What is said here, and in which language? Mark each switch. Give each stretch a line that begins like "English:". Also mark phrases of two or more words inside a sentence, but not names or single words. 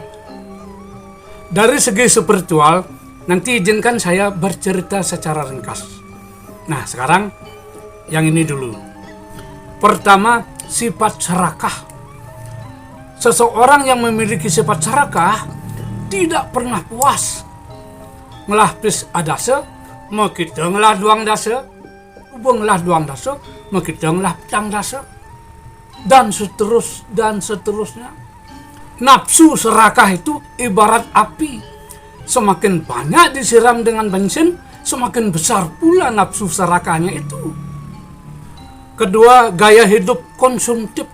Indonesian: Dari segi spiritual, nanti izinkan saya bercerita secara ringkas. Nah, sekarang yang ini dulu. Pertama, sifat serakah. Seseorang yang memiliki sifat serakah tidak pernah puas.
Balinese: Ngelapis adase, makita ngelah duang dase, ubenglah duang dase, makita ngelah petang dase,
Indonesian: dan seterusnya. Nafsu serakah itu ibarat api. Semakin banyak disiram dengan bensin, semakin besar pula nafsu serakahnya itu. Kedua, gaya hidup konsumtif.